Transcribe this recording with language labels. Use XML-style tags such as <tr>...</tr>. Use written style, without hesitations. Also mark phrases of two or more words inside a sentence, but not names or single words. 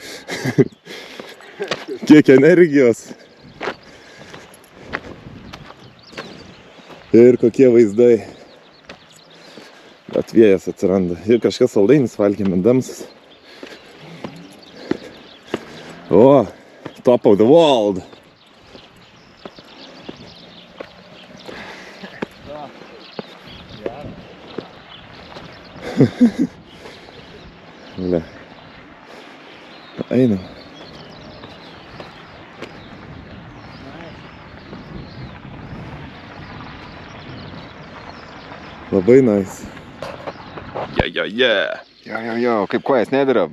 <lt>Kiek energijos. Ir kokie vaizdai. Bet vėjas atsiranda. Ir kažkas saldainis valgė mindamsis. O,</lt> <en>top of the world. Le.</en> <lt>Einam. Labai nice. Jo, kaip kojas nedirab?</lt>